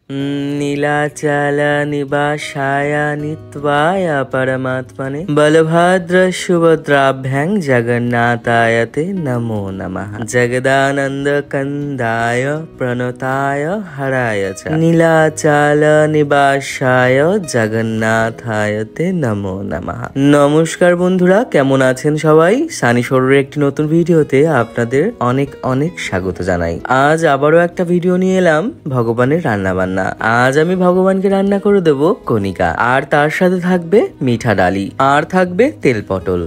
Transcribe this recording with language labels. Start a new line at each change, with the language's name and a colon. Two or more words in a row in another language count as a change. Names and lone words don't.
Sanskrit: नीलाचल निवासाय नित्वाय परमात्मने बलभद्र सुभद्राभ्यां जगन्नाथाय ते नमो नमः। जगदानंद कंदाय प्रणताय हराय च नीलाचल निवासाय जगन्नाथाय ते नमो नमः।
Bangla: নমস্কার বন্ধুরা, কেমন আছেন সবাই? সানি শরীরের একটি নতুন ভিডিওতে আপনাদের অনেক অনেক স্বাগত জানাই। আজ আবারও একটা ভিডিও নিয়ে এলাম ভগবানের রান্না বান্না। আজ আমি ভগবানকে রান্না করে দেব কণিকা, আর তার সাথে থাকবে মিঠা ডালি, আর থাকবে তেল পটল।